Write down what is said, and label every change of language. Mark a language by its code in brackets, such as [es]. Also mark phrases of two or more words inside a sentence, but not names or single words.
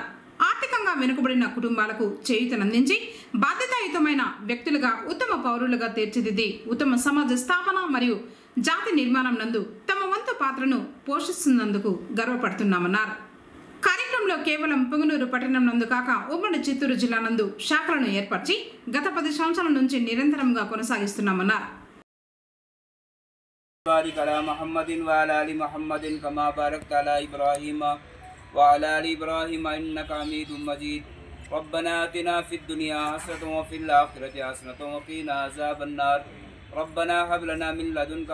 [te] ఆర్థికంగా వెనుకబడిన కుటుంబాలకు చేయూతనందించి బాధ్యతాయుతమైన వ్యక్తులుగా, ఉత్తమ పౌరులుగా తీర్చిదిద్ది ఉత్తమ సమాజ స్థాపన మరియు జాతి నిర్మాణం నందు తమ వంతు పాత్రను పోషిస్తున్నందుకు గర్వపడుతున్నామన్నారు. కార్యక్రమంలో కేవలం పుంగనూరు పట్టణం నందు కాక ఉమ్మడి చిత్తూరు జిల్లా నందు శాఖలను ఏర్పరిచి గత 10 సంవత్సరాల నుంచి నిరంతరంగా కొనసాగిస్తున్నామన్నారు. [ar] بارك على محمد وعلى آل محمد كما باركت على إبراهيم وعلى آل إبراهيم إنك حميد مجيد ربنا آتنا في الدنيا حسنة وفي الآخرة حسنة وقنا عذاب النار ربنا هب لنا من لدنك